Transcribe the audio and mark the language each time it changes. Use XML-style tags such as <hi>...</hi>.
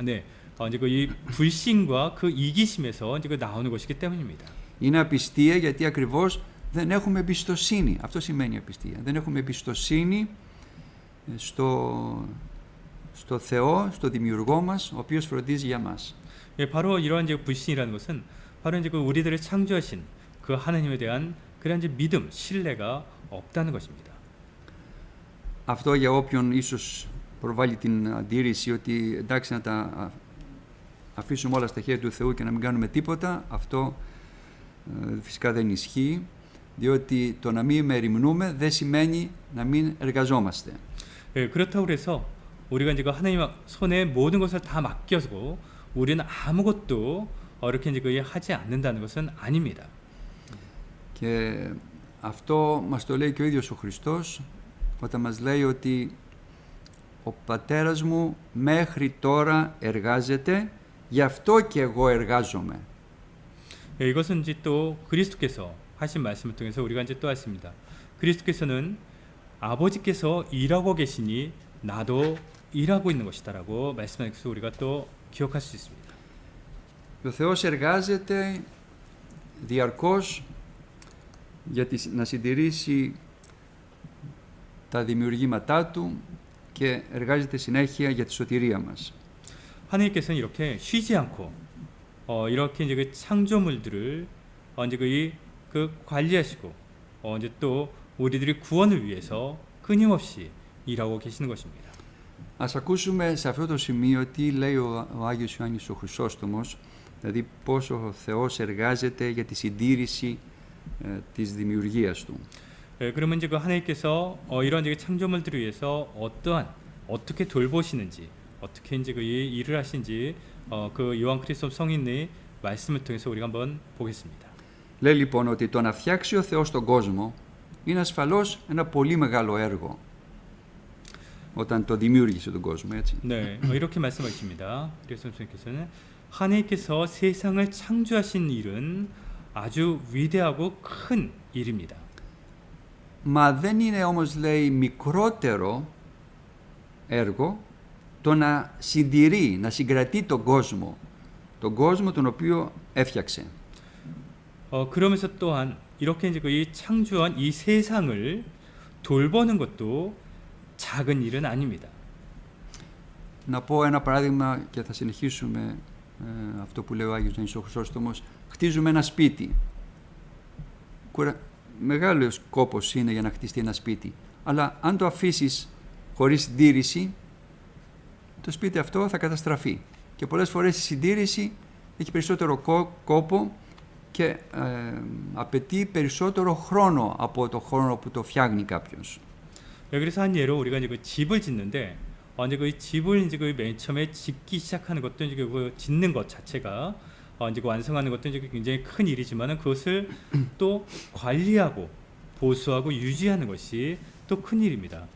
<ko>네, 이제 그 이 불신과 그 이기심에서 이제 그 나오는 것이기 때문입니다.</ko> <el>Είναι απιστία γιατί ακριβώς δεν έχουμε εμπιστοσύνη. Αυτό σημαίνει απιστία. Δεν έχουμε εμπιστοσύνη στο Θεό, στο Δημιουργό μας, ο οποίος φροντίζει για μας.</el> <ko>예, 바로 이러한 이제 불신이라는 것은 바로 이제 그 우리들을 창조하신 그 하나님에 대한 그런 이제 믿음, 신뢰가 없다는 것입니다.</ko> <el>Αυτό για όποιον ίσως προβάλλει την αντίρρηση ότι εντάξει να τα αφήσουμε όλα στα χέρια του Θεού και να μην κάνουμε τίποτα, αυτό φυσικά δεν ισχύει, διότι το να μην μεριμνούμε δεν σημαίνει να μην εργαζόμαστε.</el> <ko>예, 그렇다고 해서 우리가 이제 그 하나님 손에 모든 것을 다 맡겨서 우리는 아무것도 이렇게 이제 그 하지 않는다는 것은 아닙니다.</ko> <el>Και αυτό μας το λέει και ο ίδιος ο Χριστός όταν μας λέει ότι ο πατέρας μου μέχρι τώρα εργάζεται, γι' αυτό και εγώ εργάζομαι.</el> <ko>예, 이것은 이제 또 그리스도께서 하신 말씀을 통해서 우리가 이제 또 알습니다. 그리스도께서는 아버지께서 일하고 계시니 나도 일하고 있는 것이다라고 말씀하는 것을 우리가 또 기억할 수 있습니다.</ko> <el>Ο Θεός εργάζεται διαρκώς για να συντηρήσει τα δημιουργήματά Του και εργάζεται συνέχεια για τη σωτηρία μας.</el> <ko>하나님께서는 이렇게 쉬지 않고 이렇게 이제 그 창조물들을 이제 그 관리하시고 이제 또 우리들의 구원을 위해서 끊임없이 일하고 계시는 것입니다.</ko> <el>Ας ακούσουμε σε αυτό το σημείο τι λέει ο Άγιος Ιωάννης ο Χρυσόστομος, δηλαδή πώς ο Θεός εργάζεται για τη συντήρηση της δημιουργίας Του.</el> <ko>그러면 이제 그 하나님께서 이런 이제 창조물들을 위해서 어떻게 돌보시는지, 어떻게 이제 그 일을 하신지 그 요한 크리스토 성인의 말씀을 통해서 우리가 한번 보겠습니다.</ko> <el>Λέει λοιπόν ότι το να φτιάξει ο Θεός τον κόσμο είναι ασφαλώς ένα πολύ μεγάλο έργο όταν το δημιούργησε τον κόσμο, έτσι.</el> <ko>네, 이렇게 말씀하십니다. 그래서 선생님께서는 하나님께서 세상을 창조하신 일은 아주 위대하고 큰 일입니다.</ko> <el>Μα δεν είναι όμως, λέει, μικρότερο έργο το να συντηρεί, να συγκρατεί τον κόσμο τον οποίο έφτιαξε.</el> <ko>그러면서 또한 이렇게 이제 이 창조한 이 세상을 돌보는 것도 작은 일은 아닙니다.</ko> <el>Να πω ένα παράδειγμα και θα συνεχίσουμε αυτό που λέει ο Άγιος Ιωάννης ο Χρυσόστομος. Χτίζουμε ένα σπίτι. Μεγάλος κόπος είναι για να χτιστεί ένα σπίτι. Αλλά αν το αφήσεις χωρίς συντήρηση, το σπίτι αυτό θα καταστραφεί. Και πολλές φορές η συντήρηση έχει περισσότερο κόπο και απαιτεί περισσότερο χρόνο από το χρόνο που το φτιάχνει κάποιος.</el> <ko>그래서 한 예로 우리가 이제 그 집을 짓는데 이제 그 집을 이제 그 맨 처음에 짓기 시작하는 것도 이제 그 짓는 것 자체가 이제 그 완성하는 것도 이제 굉장히 큰 일이지만은 그것을 또 관리하고 보수하고 유지하는 것이 또 큰 일입니다.</ko>